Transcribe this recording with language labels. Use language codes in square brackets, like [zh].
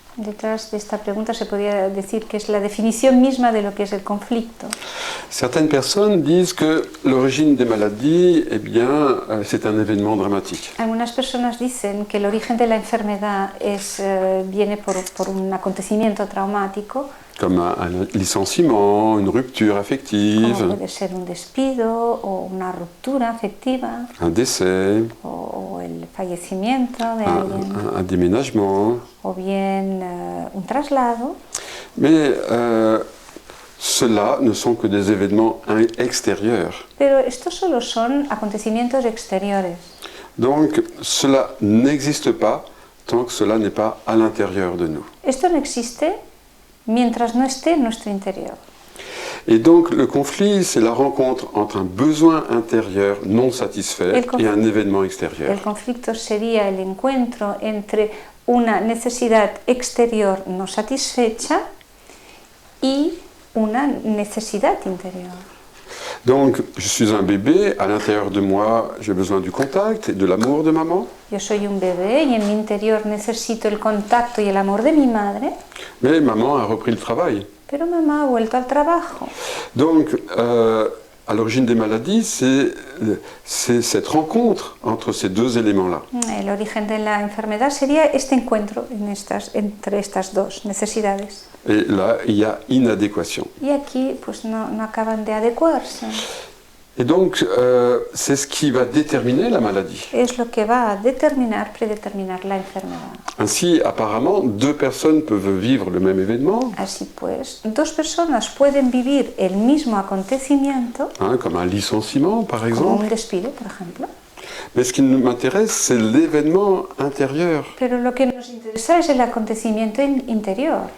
[es] Detrás de esta pregunta se podría decir que es la definición misma de lo que es el conflicto. [fr] Certaines personnes disent que l'origine des maladies, eh bien, c'est un événement dramatique. [es] Algunas personas dicen que el origen de la enfermedad viene por un acontecimiento traumático. [fr] Comme un licenciement, une rupture affective. [es] Como puede ser un despido o una ruptura afectiva. [fr] Un décès. [es] O el fallecimiento de alguien. [fr] Un déménagement. [es] O bien un traslado. [fr] Mais cela ne sont que des événements extérieurs. [es] Pero estos solo son acontecimientos exteriores. [fr] Donc cela n'existe pas tant que cela n'est pas à l'intérieur de nous. [es] Esto no existe mientras no esté en nuestro interior. [fr] Et donc le conflit, c'est la rencontre entre un besoin intérieur non satisfait et un événement extérieur. [es] El conflicto sería el encuentro entre una necesidad exterior no satisfecha y una necesidad interior. [fr] Donc, je suis un bébé, à l'intérieur de moi, j'ai besoin du contact et de l'amour de maman. [es] Yo soy un bebé y en mi interior necesito el contacto y el amor de mi madre. [fr] Mais maman a repris le travail. [es] Pero mamá ha vuelto al trabajo. [fr] Donc, à l'origine des maladies, c'est cette rencontre entre ces deux éléments-là. [es] El origen de la enfermedad sería este encuentro entre estas dos necesidades. [fr] Et là, il y a inadéquation. [es] Y aquí, pues no acaban de adecuarse. [fr] Et donc, c'est ce qui va déterminer la maladie. [es] Es lo que va a predeterminar la enfermedad. [fr] Ainsi, apparemment, deux personnes peuvent vivre le même événement. [es] Así pues, dos personas pueden vivir el mismo acontecimiento, [fr] Comme un licenciement, par [es] como [fr] exemple. [es] un despido, por ejemplo. [fr] Mais ce qui m'intéresse, c'est l'événement intérieur, [es] Pero lo que nos interesa es el acontecimiento interior,